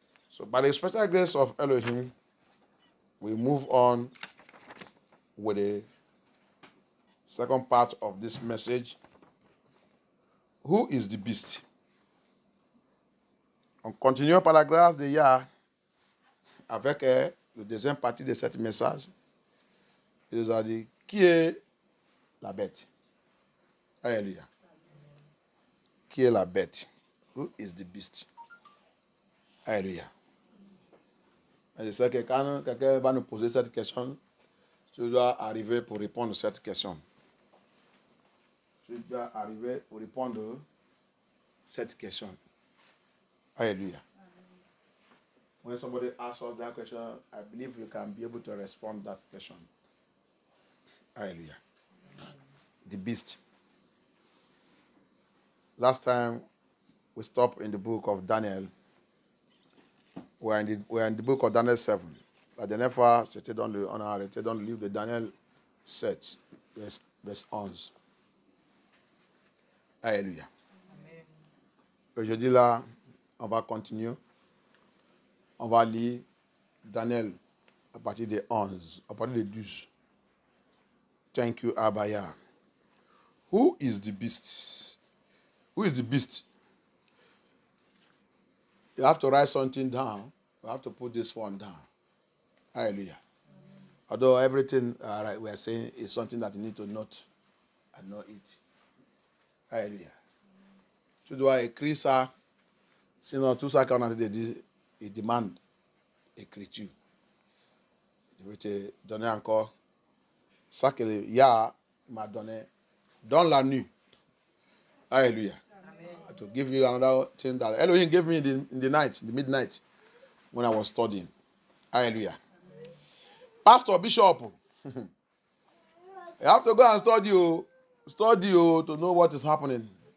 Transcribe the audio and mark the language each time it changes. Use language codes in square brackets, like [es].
[en] So, by the special grace of Elohim, we move on with the second part of this message. Who is the beast? [fr] On continue par la grâce de Yah avec la deuxième partie de ce message. Il nous a dit, qui est la bête? Alléluia. Qui est la bête? [en] Who is the beast? [fr] Alléluia. Je sais que quand quelqu'un va nous poser cette question, tu dois arriver pour répondre à cette question. Tu dois arriver pour répondre à cette question. Alléluia. [en] When somebody asks us that question, I believe you can be able to respond to that question. Hallelujah. The beast. Last time we stopped in the book of Daniel. We're in the book of Daniel 7. [fr] La dernière fois, on a arrêté dans le livre de Daniel 7, verse 11. Alléluia. Aujourd'hui, là, on va continuer. On va lire Daniel à partir de 11, à partir de 12. [en] Thank you, Abaya. Who is the beast? Who is the beast? You have to write something down. You have to put this one down. Hallelujah. Although everything we are saying is something that you need to note and know it. [fr] Hallelujah. Tu dois écrire ça. Sinon, tout ça qu'on a dit, il demande écriture. Je vais te donner encore ça que Yah m'a donné dans la nuit. Hallelujah. [en] To give you another thing that Elohim gave me in the night, in the midnight, when I was studying. Hallelujah. Amen. Pastor, Bishop, you have to go and study to know what is happening.